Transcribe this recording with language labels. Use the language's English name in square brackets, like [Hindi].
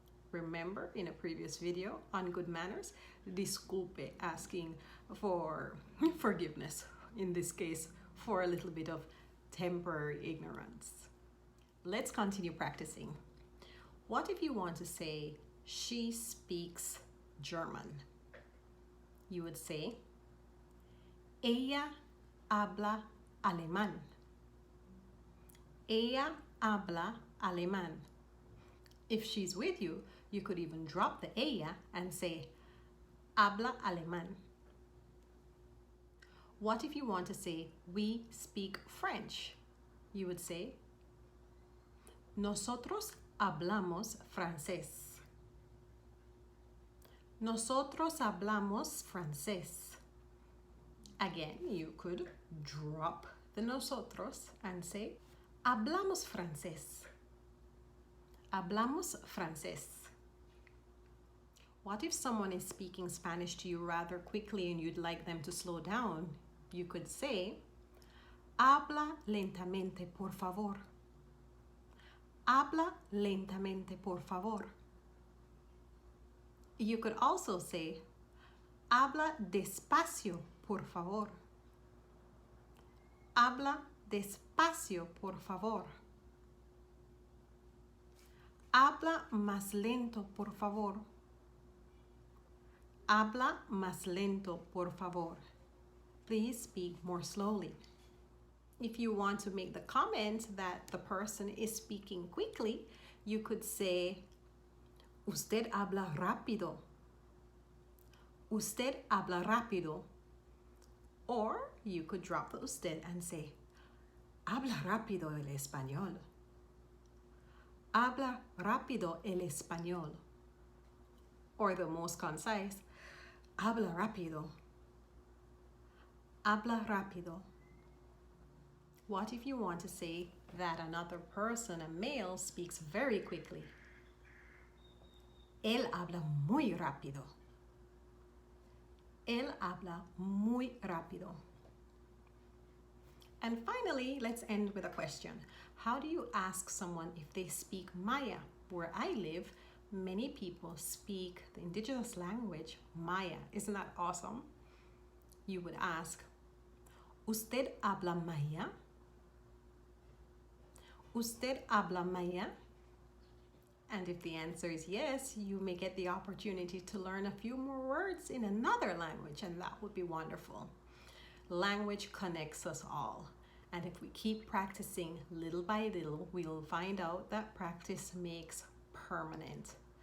[English] Remember in a previous video on good manners, disculpe, asking for forgiveness, in this case, for a little bit of temporary ignorance. Let's continue practicing. What if you want to say, she speaks German? You would say, [Spanish] ella habla alemán. Ella habla alemán. [English] If she's with you, you could even drop the ella and say, [Spanish] habla alemán. [English] What if you want to say, we speak French? You would say, [Spanish] nosotros hablamos francés. Nosotros hablamos francés. [English] Again, you could drop the nosotros and say, [Spanish] hablamos francés. Hablamos francés. [English] What if someone is speaking Spanish to you rather quickly and you'd like them to slow down? You could say, [Spanish] habla lentamente, por favor. Habla lentamente, por favor. [English] You could also say, [Spanish] habla despacio, por favor. Habla despacio, por favor. Habla más lento, por favor. Habla más lento, por favor. [English] Please speak more slowly. If you want to make the comment that the person is speaking quickly, you could say, [Spanish] usted habla rápido. Usted habla rápido. [English] Or you could drop the usted and say, [Spanish] habla rápido el español. Habla rápido el español. [English] Or the most concise, [Spanish] habla rápido. Habla rápido. [English] What if you want to say that another person, a male, speaks very quickly? [Spanish] Él habla muy rápido. Él habla muy rápido. [English] And finally, let's end with a question. How do you ask someone if they speak Maya? Where I live, many people speak the indigenous language, Maya. Isn't that awesome? You would ask, [Spanish] ¿Usted habla Maya? ¿Usted habla maya? [English] And if the answer is yes, you may get the opportunity to learn a few more words in another language, and that would be wonderful. Language connects us all. And if we keep practicing little by little, we'll find out that practice makes permanent.